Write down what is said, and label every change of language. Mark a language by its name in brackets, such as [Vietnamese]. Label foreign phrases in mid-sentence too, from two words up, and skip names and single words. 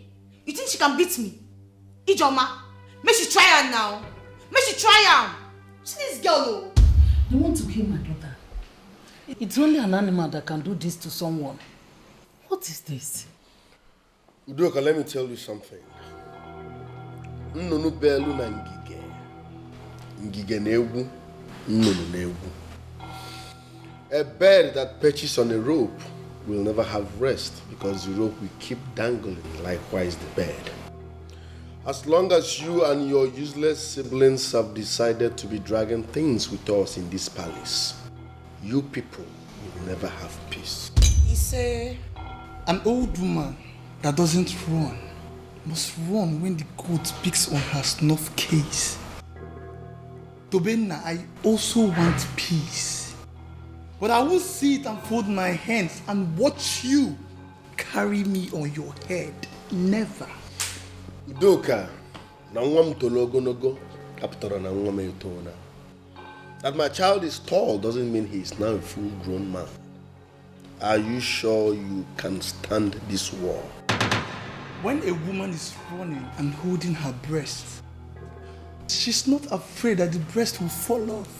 [English] You think she can beat me? Ijoma, may she try her now. May she try her. See this girl, oh. You want to kill my daughter? It's only an animal that can do this to someone. What is this? Udoka, let me tell you something. [Igbo] Nnunu belu na ngige. Ngige na-egwu, nnunu na-egwu. [English] A bird that perches on a rope will never have rest because the rope will keep dangling, likewise the bird. As long as you and your useless siblings have decided to be dragging things with us in this palace, you people will never have peace. He say, an old woman that doesn't run must run when the goat picks on her snuff case. Tobena, I also want peace. But I won't sit and fold my hands and watch you carry me on your head. Never. [Igbo] Udoka, na nwa m tolo ogologo, kapụtara na nwa m etona. [English] That my child is tall doesn't mean he is now a full-grown man. Are you sure you can stand this war? When a woman is running and holding her breast, she's not afraid that the breast will fall off.